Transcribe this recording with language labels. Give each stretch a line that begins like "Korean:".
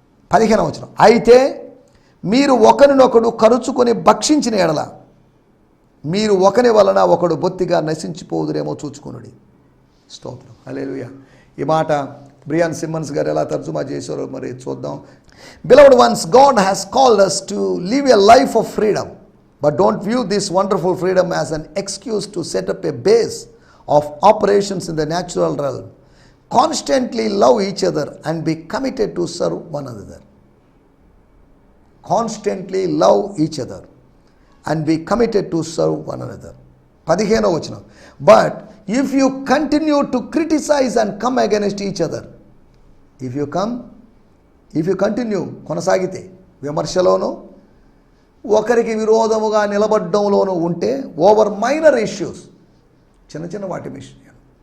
Telugu: 15వ వచనం, అయితే మీరు ఒకరినొకడు కరుచుకొని భక్షించిన ఎడల మీరు ఒకని వలన ఒకడు బొత్తిగా నశించిపోదురేమో చూచుకొనుడి. స్తోత్రం. హల్లెలూయా. ఈ మాట బ్రియాన్ సిమ్మన్స్ గారు ఎలా తర్జుమా చేశారో మరి చూద్దాం.
English: Beloved ones, God has called us to live a life of freedom, but don't view this wonderful freedom as an excuse to set up a base of operations in the natural realm. Constantly love each other and be committed to serve one another. Constantly love each other and be committed to serve one another.
Telugu: 15వ వచనం,
English: but if you continue to criticize and come against each other, if you continue
Telugu: కొనసాగితే విమర్శలోనూ ఒకరికి విరోధముగా నిలబడ్డంలోనూ ఉంటే,
English: over minor issues,
Telugu: చిన్న వాటి విషయాలు,